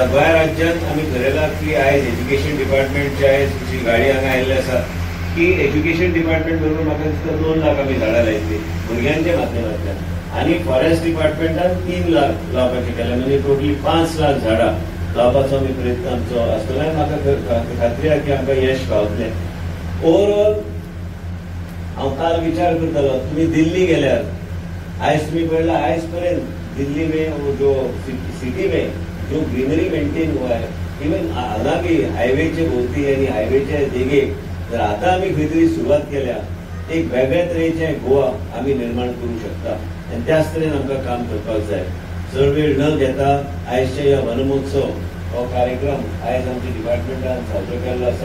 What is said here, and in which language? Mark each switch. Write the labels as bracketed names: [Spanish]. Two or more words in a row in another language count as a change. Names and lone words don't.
[Konkani] गोंय राज्यांत आमी ठरयलां की आयज एज्युकेशन डिपार्टमेंटची आयज जी गाडी हांगा आयिल्ली आसा की [English] education department [Konkani] बरोबर म्हाका दिसता 2 लाख आमी झाडां लायतली भुरग्यांच्या माध्यमांतल्यान, आनी फॉरेस्ट डिपार्टमेंटान 3 लाख लावपाचें केलें. म्हणजे टोटली 5 लाख झाडां लावपाचो आमी प्रयत्न आमचो आसतलो. म्हाका खात्री आसा की आमकां यश गावतलें. ओवरऑल हांव काल विचार करतालो, तुमी दिल्ली गेल्यार आयज तुमी पळयलां आयज पर्यंत [Hindi] दिल्ली में जो सिटी में जो ग्रीनरी मेंटेन हुआ है, [Konkani] इवन हांगा बी हायवेचे भोवती आनी हायवेच्या देगेक जर आतां आमी खंय तरी सुरवात केल्या एक वेगळ्या तरेचें गोवा आमी निर्माण करूंक शकता. आनी त्याच तरेन आमकां काम करपाक जाय. चड वेळ न घेता आयजच्या ह्या वनमहोत्सव हो कार्यक्रम आयज आमच्या डिपार्टमेंटान साजरो केल्लो आसा.